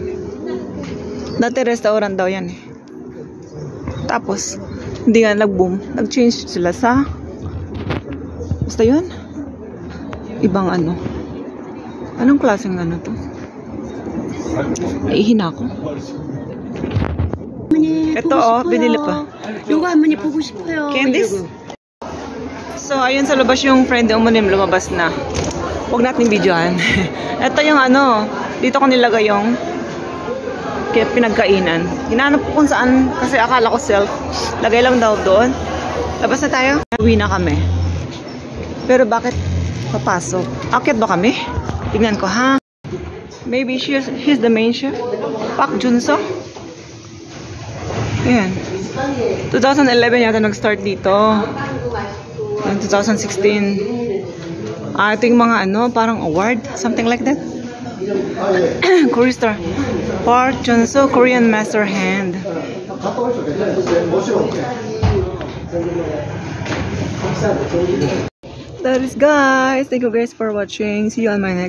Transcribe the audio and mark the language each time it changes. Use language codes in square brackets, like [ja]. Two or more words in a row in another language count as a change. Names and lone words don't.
[tl] Dati restaurant daw yan eh. Tapos, hindi nga nag-boom. Nag-change sila sa basta yun. Ibang ano. Anong klaseng ano to? Ihina ko. Ito oh, binili pa. [ko] 요거 할머니 보고 싶어요. [tl] Candies? So, ayun sa labas yung friend ni Umanim, lumabas na. Huwag natin videohan. Ito yung ano, dito ko nilagay yung pinagkainan. Hinanap ko kung saan, kasi akala ko self. Lagay lang daw doon. Labas na tayo. Uwi na kami. Pero bakit papasok? Akit ba kami? Tingnan ko ha. [en] Maybe he's the main chef. [tl] Park Junso. Ayan. 2011 yata nag-start dito. 2016. Ito yung mga ano, parang award. [en] Something like that. Korea Star. Park Junso, Korean Master Hand. That is guys. Thank you guys for watching.